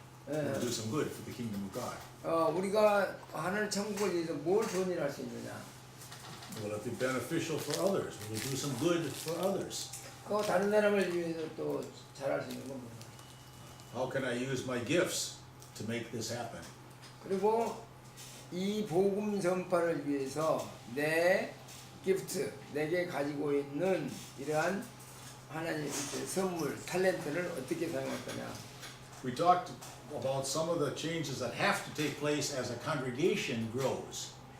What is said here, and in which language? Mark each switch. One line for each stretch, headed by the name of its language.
English: Will it do some good for the kingdom of God?
Korean: 우리가 하늘 천국을 위해서 뭘 좋은 일을 할 수 있느냐?
English: Will it be beneficial for others? Will it do some good for others?
Korean: 그 다른 사람을 위해서 또 잘할 수 있는 건 뭐냐?
English: How can I use my gifts to make this happen?
Korean: 그리고 이 복음 전파를 위해서 내 기프트, 내게 가지고 있는 이러한 하나님의 선물, 탤런트를 어떻게 사용할 거냐?
English: We talked about some of the changes that have to take place as a congregation grows.